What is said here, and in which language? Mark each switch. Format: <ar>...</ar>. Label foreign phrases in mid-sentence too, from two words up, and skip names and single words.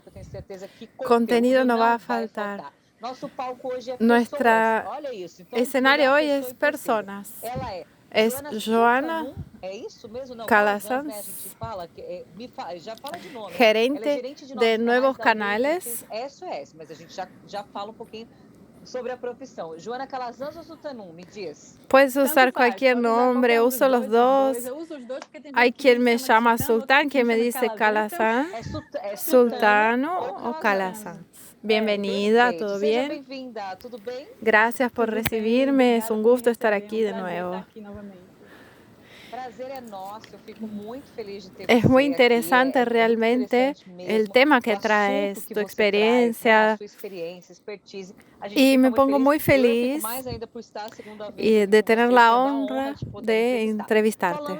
<es>Contenido no va a faltar. Nuestro escenario hoy es personas. Es Joana Calasanz, gerente de nuevos canales.</es> <pt>Sobre a profissão. Joana Calazans ou Sultanum, me diz.</pt> <es>Puedes usar cualquier nombre, uso los dos. Hay quien me llama Sultán, quien me dice Calazans, Sultano o Calazans. Bienvenida, ¿todo bien?</es> <pt>Bem-vinda, tudo bem?</pt> <es>Gracias por recibirme, es un gusto estar aquí de nuevo. Es muy interesante realmente el tema que traes, tu experiencia, y me pongo muy feliz de tener la honra de entrevistarte.</es>